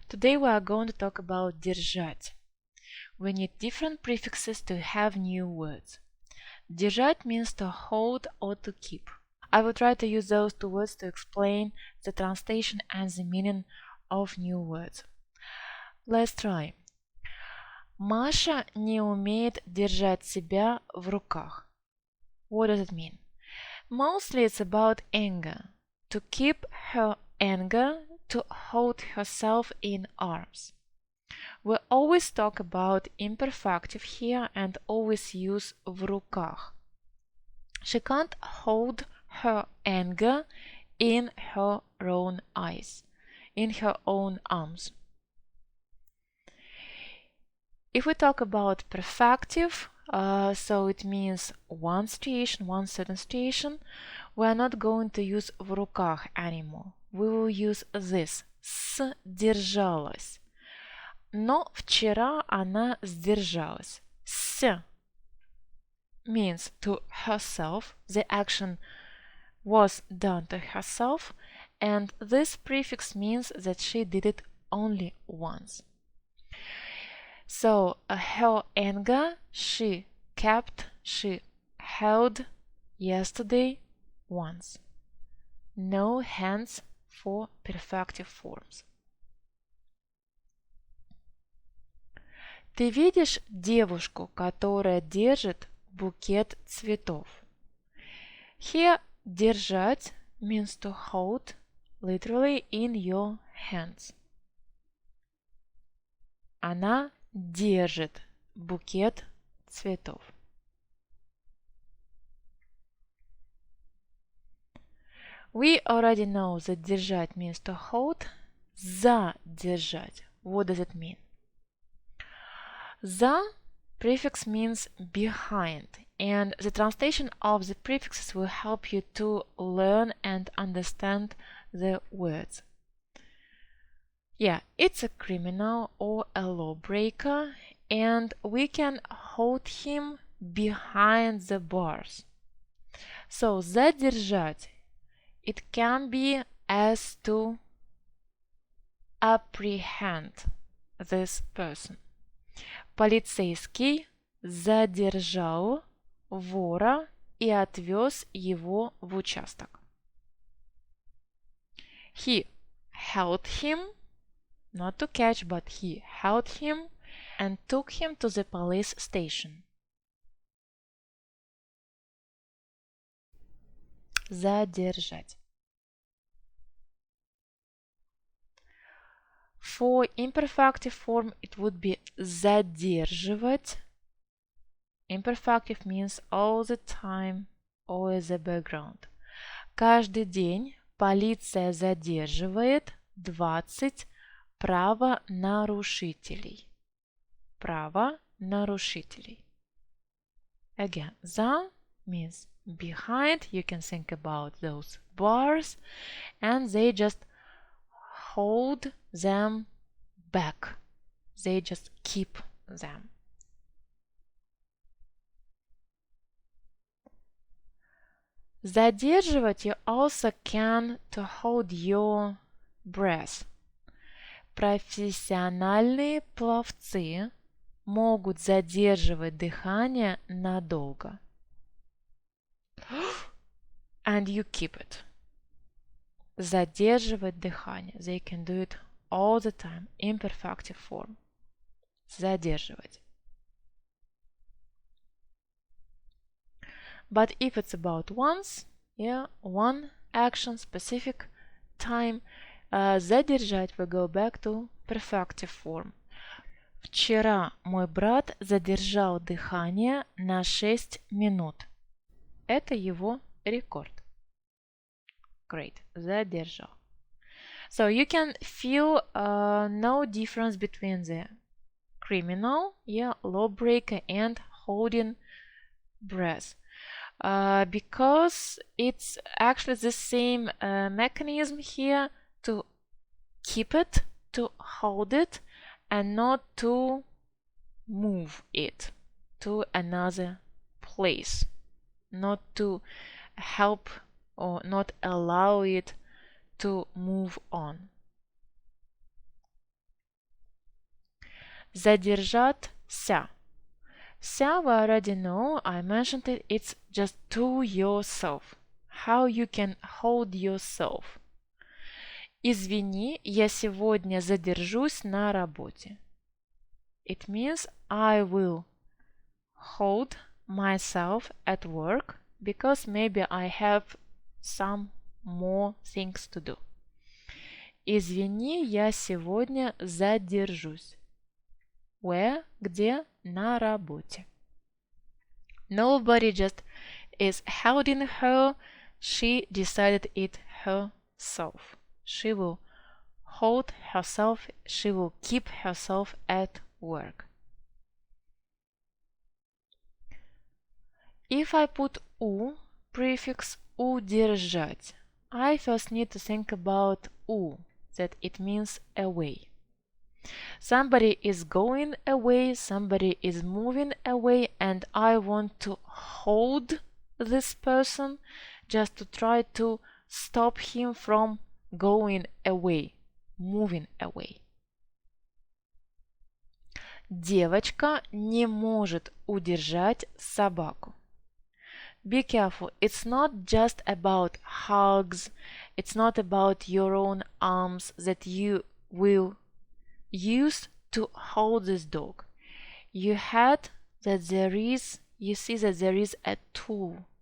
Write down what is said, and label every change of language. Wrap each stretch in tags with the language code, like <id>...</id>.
<en>Today we are going to talk about ДЕРЖАТЬ. We need different prefixes to have new words. ДЕРЖАТьь means to hold or to keep. I will try to use those two words to explain the translation and the meaning of new words. Let's try.</en> <ru>Маша не умеет держать себя в руках.</ru> <en>What does it mean? Mostly it's about anger. To keep her anger, to hold herself in arms. We always talk about imperfective here and always use</en> <ru>в руках.</ru> <en>She can't hold her anger in her own eyes, in her own arms. If we talk about perfective, so it means one situation, one certain situation, we are not going to use</en> <ru>в руках</ru> <en>anymore. We will use this. Сдержалась.</en> <ru>Но вчера она сдержалась.</ru> <en>С means to herself. The action was done to herself. And this prefix means that she did it only once. So her anger she kept, she held yesterday once. No hands for perfective forms.</en> <ru>Ты видишь девушку, которая держит букет цветов?</ru> <en>Here, держать means to hold, literally in your hands.</en> <ru>Она держит букет цветов.</ru> <en>We already know that держать means to hold. Задержать. What does it mean? За prefix means behind, and the translation of the prefixes will help you to learn and understand the words. Yeah, it's a criminal or a lawbreaker, and we can hold him behind the bars. So, задержать, it can be as to apprehend this person.</en> <ru>Полицейский задержал вора и отвез его в участок.</ru> <en>He held him, not to catch, but he held him and took him to the police station.</en> <ru>Задержать.</ru> <en>For imperfective form, it would be задерживать. Imperfective means all the time, always the background.</en> <ru>Каждый день полиция задерживает 20 правонарушителей. Правонарушителей.</ru> <en>Again, за means behind. You can think about those bars, and they just hold them back. They just keep them. Задерживать you also can to hold your breath.</en> <ru>Профессиональные пловцы могут задерживать дыхание надолго.</ru> <en>And you keep it.</en> <ru>Задерживать дыхание.</ru> <en>They can do it all the time. Imperfective form. Задерживать. But if it's about once, yeah, one action, specific time, задержать, we go back to perfective form.</en> <ru>Вчера мой брат задержал дыхание на 6 минут. Это его рекорд.</ru> <en>Great.</en> <ru>Задержал.</ru> <en>So you can feel no difference between the criminal, yeah, lawbreaker, and holding breath. Because it's actually the same mechanism here to keep it, to hold it, and not to move it to another place, not to help or not allow it to move on.</en> <ru>Задержаться.</ru> <en>Ся we already know, I mentioned it, it's just to yourself. How you can hold yourself.</en> <ru>Извини, я сегодня задержусь на работе.</ru> <en>It means I will hold myself at work because maybe I have some more things to do.</en> <ru>Извини, я сегодня задержусь.</ru> <en>Where?</en> <ru>Где? На работе.</ru> <en>Nobody just is holding her. She decided it herself. She will hold herself. She will keep herself at work. If I put у, prefix удержать, I first need to think about у, that it means away. Somebody is going away, somebody is moving away, and I want to hold this person just to try to stop him from going away, moving away.</en> <ru>Девочка не может удержать собаку.</ru> <en>Be careful, it's not just about hugs, it's not about your own arms that you will use to hold this dog. You see that there is a tool.</en>